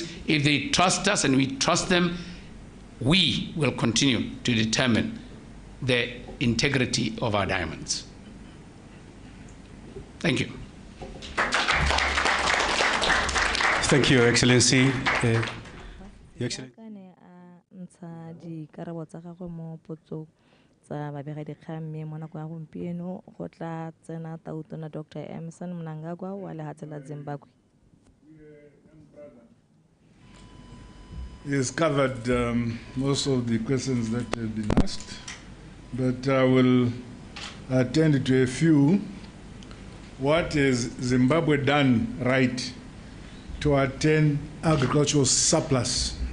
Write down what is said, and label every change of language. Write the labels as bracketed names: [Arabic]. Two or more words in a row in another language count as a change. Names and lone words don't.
[English] If they trust us and we trust them, we will continue to determine the integrity of our diamonds. Thank you. Thank you, Your Excellency. Your Excellency. [Tswana] Ntsha dikarabo tsa gagwe mo potsong tsa babegadikgang mme mo nako ya gompieno go tla tsena tautona Dr. Emmerson Mnangagwa wa lehatshe la Zimbabwe. [English] He has covered most of the questions that have been asked, but I will attend to a few. What has Zimbabwe done right to attain agricultural surplus?